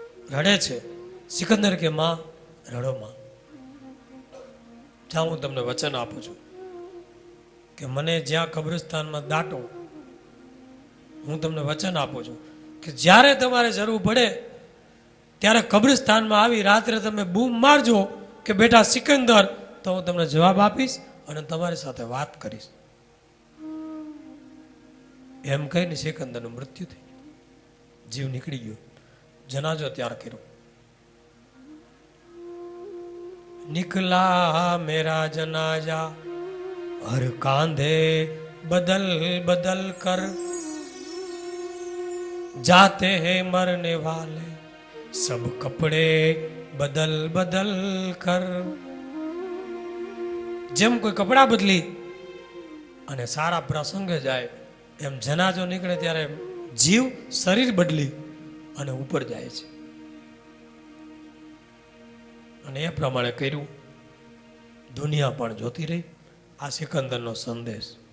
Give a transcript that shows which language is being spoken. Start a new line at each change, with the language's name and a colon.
Gujarati: રડે છે. સિકંદર કે માં રડો માં, જ્યાં હું તમને વચન આપું છું કે મને જ્યાં કબ્રસ્તાનમાં દાટો, હું તમને વચન આપું છું કે જ્યારે તમારે જરૂર પડે ત્યારે કબ્રસ્તાનમાં આવી રાત્રે તમે બૂમ મારજો કે બેટા સિકંદર, તો હું તમને જવાબ આપીશ અને તમારી સાથે વાત કરીશ. એમ કહીને સિકંદરનું મૃત્યુ થઈ ગયું, જીવ નીકળી ગયો. જનાજો તૈયાર કર્યો.
Hindi: निकला मेरा जनाजा हर कांधे बदल बदल कर जाते हैं मरने वाले सब कपड़े बदल बदल कर.
Gujarati: જેમ કોઈ કપડા બદલી અને સારા પ્રસંગે જાય એમ જનાજો નીકળે ત્યારે જીવ શરીર બદલી અને ઉપર જાય છે. અને એ પ્રમાણે કર્યું. દુનિયા પણ જોતી રહી આ સિકંદરનો સંદેશ.